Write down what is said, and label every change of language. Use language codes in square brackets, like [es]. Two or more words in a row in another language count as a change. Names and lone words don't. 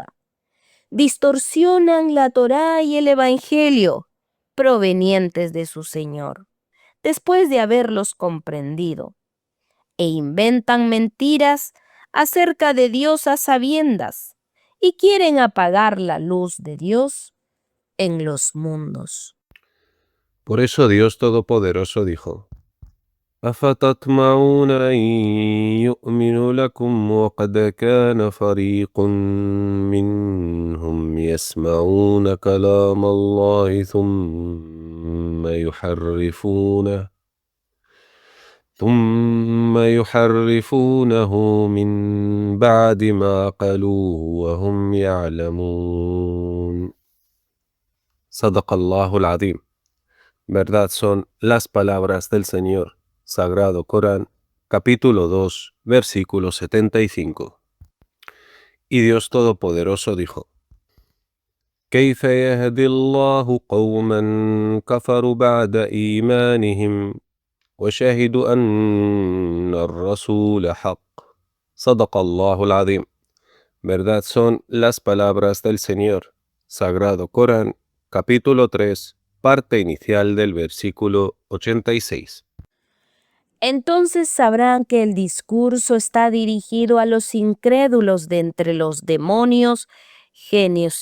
[es] Distorsionan la Torá y el Evangelio provenientes de su Señor, después de haberlos comprendido, e inventan mentiras acerca de Dios a sabiendas, y quieren apagar la luz de Dios en los mundos. Por eso Dios Todopoderoso dijo: [ar] أفتطمعون أن يؤمنوا لكم وقد كان فريق منهم يسمعون كلام الله ثم يحرفونه من بعد ما قالوه وهم يعلمون. صدق الله العظيم. [es] Verdad son las palabras del Señor. Sagrado Corán, capítulo 2, versículo 75. Y Dios Todopoderoso dijo: [ar] كيف يهدي الله قوما كفروا بعد إيمانهم وشهدوا أن الرسول حق. صدق الله العظيم. [es] Verdad son las palabras del Señor. Sagrado Corán, capítulo 3, parte inicial del versículo 86. Entonces sabrán que el discurso está dirigido a los incrédulos de entre los demonios, genios